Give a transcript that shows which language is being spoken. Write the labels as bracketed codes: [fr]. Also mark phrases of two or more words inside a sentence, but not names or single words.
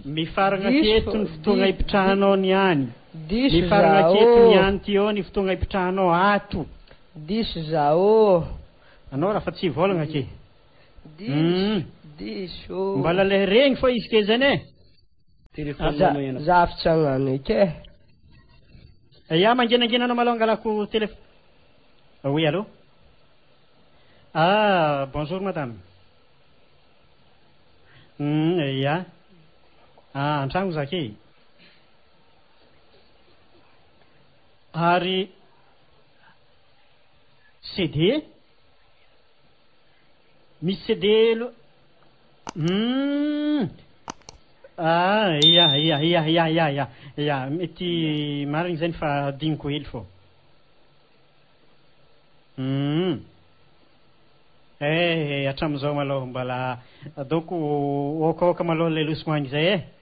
[mg] mifaragna keto ny fotoagna ipitrahanao niany mifaragna keto niany ty eo ny fotoagna ipitrahanao ato diso zao anao raha fa tsy volagna ke diso mbala le regny fô izy ke zany e téléphone zavatra agnano ike ya mangenangenanao malao angalako téléphone [fr] oui allô bonjour madame [mg] ya antragno zake ary CD misy CD ya mety marigny zany fa diniko hely fô atramizao malôha mbala donc okaoka malôha le losogno zay